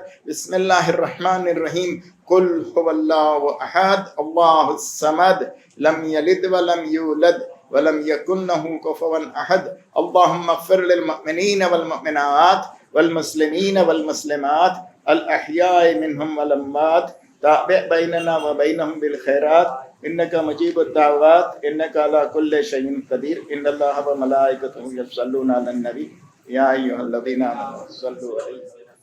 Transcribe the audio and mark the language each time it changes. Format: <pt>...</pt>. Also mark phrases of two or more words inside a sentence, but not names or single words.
<ar>بسم الله الرحمن الرحيم قل هو الله أحد الله الصمد لم يلد ولم يولد ولم يكن له كفوا أحد. اللهم اغفر للمؤمنين والمؤمنات والمسلمين والمسلمات الأحياء منهم والأموات تابع بيننا وبينهم بالخيرات إنك مجيب الدعوات إنك على كل شيء قدير إن الله وملائكته يصلون على النبي يا أيها الذين آمنوا صلوا عليه</ar>